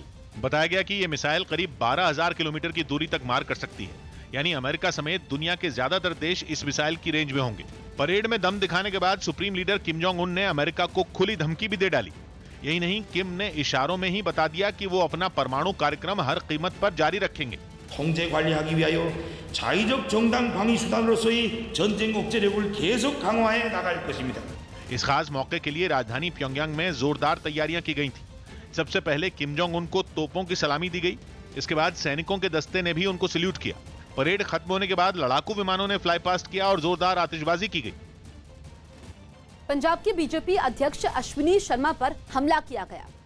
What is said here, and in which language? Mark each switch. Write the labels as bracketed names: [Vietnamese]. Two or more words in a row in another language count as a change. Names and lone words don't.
[Hindi] बताया गया कि यह मिसाइल करीब 12,000 किलोमीटर की दूरी तक मार कर सकती है, यानी अमेरिका समेत दुनिया के ज्यादातर देश इस मिसाइल की रेंज में होंगे। परेड में दम दिखाने के बाद [English] supreme leader [Hindi] किम जोंग उन ने अमेरिका को खुली धमकी भी दे डाली। यही नहीं, किम ने इशारों में ही बता दिया कि वो अपना परमाणु कार्यक्रम हर कीमत पर जारी रखेंगे। [Korean] 통제 관리하기 위하여 자의적 정당 방위 수단으로서의 전쟁 억제력을 계속 강화해 나갈 것입니다. [Hindi] इस खास मौके के लिए राजधानी प्योंगयांग में जोरदार तैयारियां की गई थी। सबसे पहले किम जोंग उन को तोपों की सलामी दी गई। इसके बाद सैनिकों के दस्ते ने भी उनको सैल्यूट किया। परेड खत्म होने के बाद लड़ाकू विमानों ने [English] fly past [Hindi] किया और जोरदार आतिशबाजी की गई। पंजाब के बीजेपी अध्यक्ष अश्विनी शर्मा पर हमला किया गया।